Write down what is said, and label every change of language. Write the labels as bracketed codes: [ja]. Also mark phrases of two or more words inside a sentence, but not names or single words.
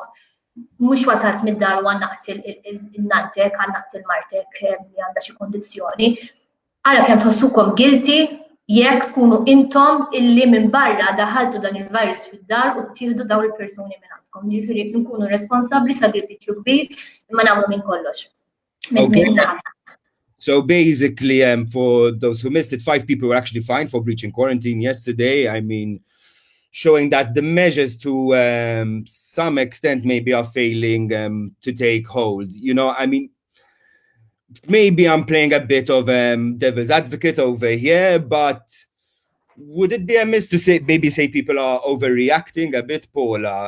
[mt] Mhux wasalt mid-dar u għannaqt il-nantek, għannaqt il-martek li għandha xi kondizzjoni. Ara kemm tħossukom guilty jekk tkunu intom illi minn barra daħaltu dan il-virus fid-dar u ttieħdu dawn il-persuni minn għandkom. Ġifieri nkunu responsabbli, sagrifiċċju kbir, imma nagħmlu minn kollox. [en] So basically, for those who missed it, 5 people were actually fined for breaching quarantine yesterday. I mean, showing that the measures to some extent maybe are failing to take hold. You know, I mean, maybe I'm playing a bit of devil's advocate over here, but would it be amiss to say people are overreacting a bit, Paula?